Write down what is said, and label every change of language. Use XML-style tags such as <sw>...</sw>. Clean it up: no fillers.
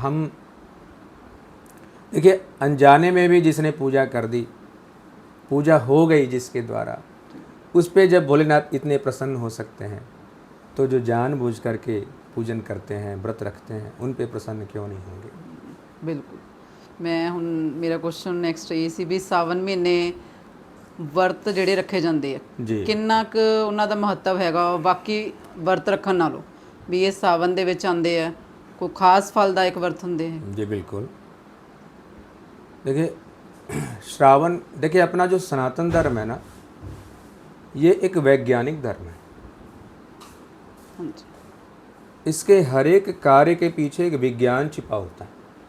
<hi>हम देखिए, अनजाने में भी जिसने पूजा कर दी, पूजा हो गई जिसके द्वारा, उस पे जब भोलेनाथ इतने प्रसन्न हो सकते हैं, तो जो जानबूझ करके पूजन करते हैं, व्रत रखते हैं, उन पे प्रसन्न क्यों नहीं होंगे। बिल्कुल।</hi> <pa>मैं हुन मेरा क्वेश्चन ਨੈਕਸਟ ਇਹ ਸੀ ਵੀ ਸਾਵਨ ਮਹੀਨੇ ਵਰਤ ਜਿਹੜੇ ਰੱਖੇ ਜਾਂਦੇ ਆ, ਜੀ ਕਿੰਨਾ ਕੁ ਉਹਨਾਂ ਦਾ ਮਹੱਤਵ ਹੈਗਾ ਬਾਕੀ ਵਰਤ ਰੱਖਣ ਨਾਲੋਂ, ਵੀ ਇਹ ਸਾਵਨ ਦੇ ਵਿੱਚ ਆਉਂਦੇ ਆ, ਕੋਈ ਖਾਸ ਫਲਦਾਇਕ ਵਰਤ ਹੁੰਦੇ ਹੈ?</pa> <hi>जी बिल्कुल। देखिए, श्रावण, देखिए अपना जो सनातन धर्म है ना, ये एक वैज्ञानिक धर्म है। हाँ जी। इसके हर एक कार्य के पीछे एक विज्ञान छिपा होता है।</hi>